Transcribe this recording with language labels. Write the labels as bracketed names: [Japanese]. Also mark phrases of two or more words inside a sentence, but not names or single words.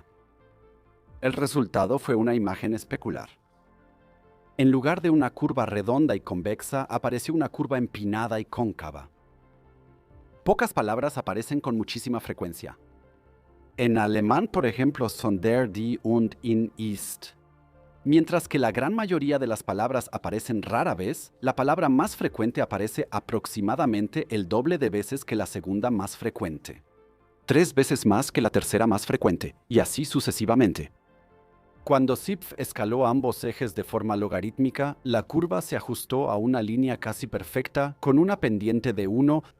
[Spanish] El resultado fue una imagen especular. En lugar de una curva redonda y convexa, apareció una curva empinada y cóncava. Pocas palabras aparecen con muchísima frecuencia. En alemán, por ejemplo, son [German] der, die und in ist. [Spanish] Mientras que la gran mayoría de las palabras aparecen rara vez, la palabra más frecuente aparece aproximadamente el doble de veces que la segunda más frecuente. 3 veces más que la tercera más frecuente, y así sucesivamente. Cuando Zipf escaló ambos ejes de forma logarítmica, la curva se ajustó a una línea casi perfecta con una pendiente de 1.